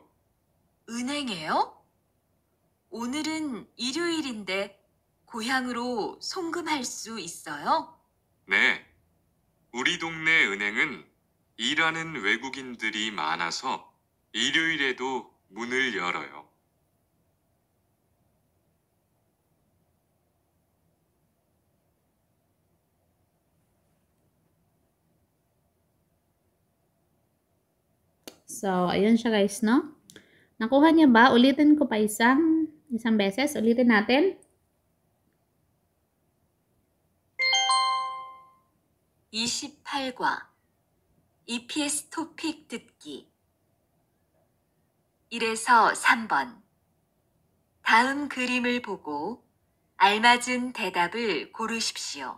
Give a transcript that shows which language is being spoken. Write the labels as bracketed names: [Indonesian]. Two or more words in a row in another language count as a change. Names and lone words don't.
[Korean] 은행에요? 오늘은 일요일인데 고향으로 송금할 수 있어요? 네. 우리 동네 은행은 일하는 외국인들이 많아서 일요일에도 문을 열어요. [Filipino] So, ayun siya guys, no? Nakuha niyo ba? Ulitin ko pa isang beses. Ulitin natin. [Korean] 28과 EPS 토픽 듣기 1에서 3번 다음 그림을 보고 알맞은 대답을 고르십시오.